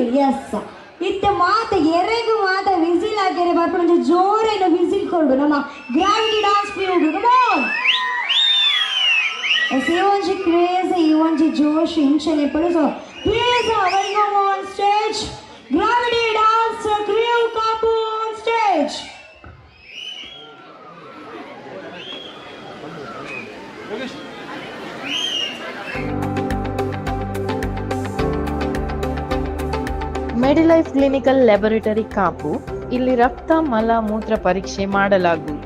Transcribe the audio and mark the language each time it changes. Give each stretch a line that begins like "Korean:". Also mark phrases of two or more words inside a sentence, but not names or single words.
Tulu: ಎಸ್ ಇತ್ತೆ ಮಾತ ಎರೆಗು ಮಾತ ವಿಸಿಲ್ ಆಗ್ಯಾರೆ ಬರ್ಪಣಿ ಜೋರೇನ ವಿಸಿಲ್ ಕೊಡು ನಮ್ಮ ಗ್ರಾವಿಟಿ ಡಾನ್ಸ್ ಕ್ರಿಯೋಗು. ಕಮಾನ್ ಎಸ್ ಈ ಒಂಜಿ ಕ್ರೇಜ್ ಈ ಒಂಜಿ ಜೋಶ್ ಇಂಚನೆ ಪಡು.
English: so please welcome on stage Gravity Dance Crew Kapu on stage.
Kannada: ಮೆಡಿಲೈಫ್ ಕ್ಲಿನಿಕಲ್ ಲ್ಯಾಬೊರೇಟರಿ ಕಾಪು. ಇಲ್ಲಿ ರಕ್ತ ಮಲ ಮೂತ್ರ ಪರೀಕ್ಷೆ ಮಾಡಲಾಗುವುದು.